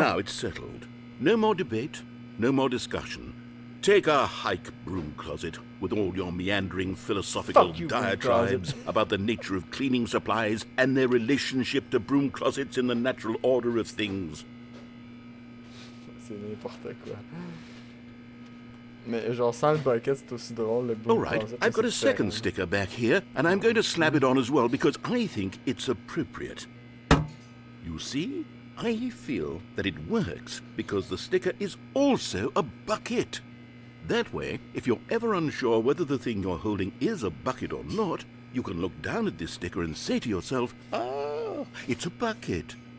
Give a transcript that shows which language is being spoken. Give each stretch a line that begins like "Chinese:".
English: Now it's settled. No more debate, no more discussion. Take a hike, broom closet, with all your meandering philosophical Fuck you, broom diatribes closet. about the nature of cleaning supplies and their relationship to broom closets in the natural order of things.
French: C'est n'importe quoi. Mais genre sans le bucket c'est aussi drôle le broom
English: All right, closet, I've got a
French: c'est
English: second
French: différent.
English: sticker back here, and I'm going to slap it on as well because I think it's appropriate. You see? I feel that it works because the sticker is also a bucket. That way, if you're ever unsure whether the thing you're holding is a bucket or not, you can look down at this sticker and say to yourself, ah, it's a bucket.